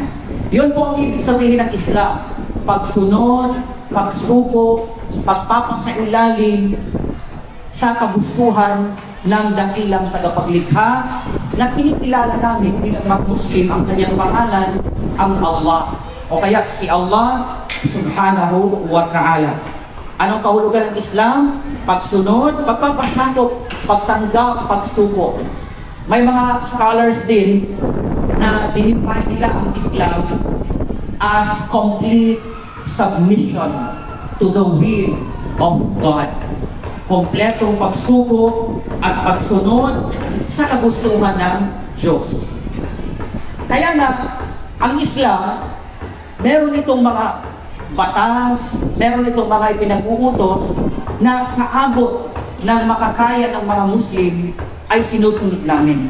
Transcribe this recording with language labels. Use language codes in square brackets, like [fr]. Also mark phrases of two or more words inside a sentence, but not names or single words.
[tl] Yun po ang ibig sabihin ng Islam: pagsunod, pagsuko, pagpapasailalim sa kagustuhan ng dakilang tagapaglikha na kinikilala namin bilang mga Muslim. Ang kanyang pangalan, ang Allah, o kaya si [ar] الله سبحانه وتعالى. [tl] Anong kahulugan ng Islam? Pagsunod, pagpapasakop, pagtanggap, pagsuko. May mga scholars din na dinifine nila ang Islam [en] as complete submission to the will of God. [tl] Kompletong pagsuko at pagsunod sa kagustuhan ng Diyos. Kaya na, ang Islam, meron itong mga batas, meron itong mga ipinag-uutos na sa abot ng makakaya ng mga Muslim ay sinusunod namin.